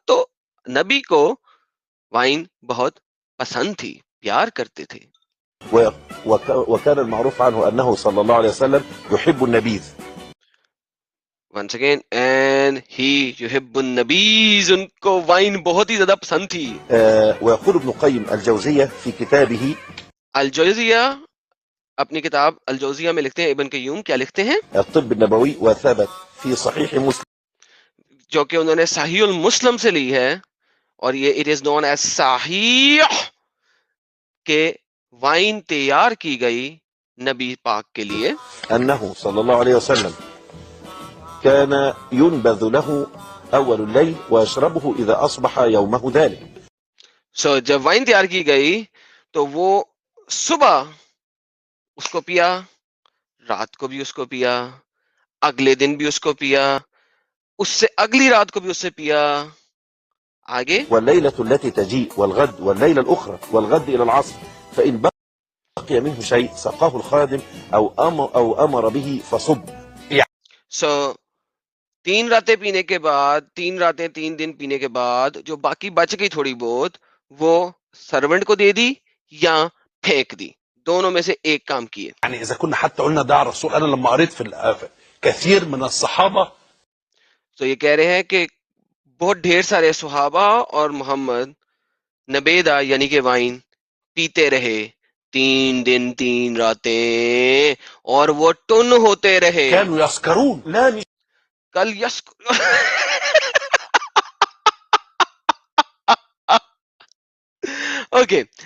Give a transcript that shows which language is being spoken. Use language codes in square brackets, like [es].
[ur] تو نبی کو وائن بہت پسند تھی, پیار کرتے تھے. [ar] وكان المعروف عنه انه صلى الله عليه وسلم يحب النبيذ. [en] once again and he [ar] یحب النبیز, [ur] ان کو وائن بہت ہی زیادہ پسند تھی. [ar] ويقول ابن قيم الجوزية في كتابه [ur] الجوزیہ اپنی کتاب الجوزیہ میں لکھتے ہیں, ابن قیوم کیا لکھتے ہیں, [ar] الطب النبوي وثبت في صحيح مسلم [ur] جو کہ انہوں نے صحیح المسلم سے لی ہے, اور یہ [en] it is known as [ur] صحیح, کہ وائن تیار کی گئی نبی پاک کے لیے. [ar] انه صلى الله عليه وسلم كان ينبذ له اول الليل ويشربه اذا اصبح يومه ذلك. [ur] سو جب وائن تیار کی گئی تو وہ صبح اس کو پیا, رات کو بھی اس کو پیا, اگلے دن بھی اس کو پیا, اس سے اگلی رات کو بھی اس سے پیا. آگے [ar] والليلة التي تجيء والغد والليلة الأخرى والغد إلى العصر فإن بقي منه شيء سقاه الخادم أو أمر به فصب. [ur] سو 3 راتیں پینے کے بعد, 3 راتیں 3 دن پینے کے بعد جو باقی بچ گئی تھوڑی بہت, وہ سرونٹ کو دے دی یا پھینک دی, دونوں میں سے ایک کام کیے. [ar] يعني اذا كنا حتى قلنا ده على الرسول, انا لما قريت في كثير من الصحابه. [ur] تو یہ کہہ رہے ہیں کہ بہت ڈھیر سارے صحابہ اور محمد نبیدہ یعنی کہ وائن پیتے رہے 3 دن 3 راتیں, اور وہ ٹن ہوتے رہے. [ar] كانوا يسكرون. لا مش [en] کل yes okay.